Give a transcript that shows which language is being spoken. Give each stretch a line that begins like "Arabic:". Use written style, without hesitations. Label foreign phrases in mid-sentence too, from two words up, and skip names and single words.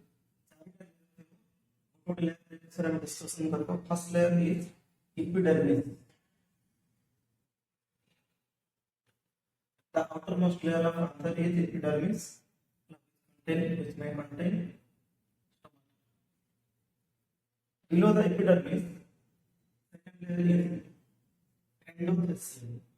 Odia: ଗୋଟେ ଲେୟର ବିଷୟରେ ଆମେ ଡିସ୍କସନ କରିବା
English: first layer is epidermis the outermost layer of anther is epidermis which may contain below the epidermis second layer is endothelium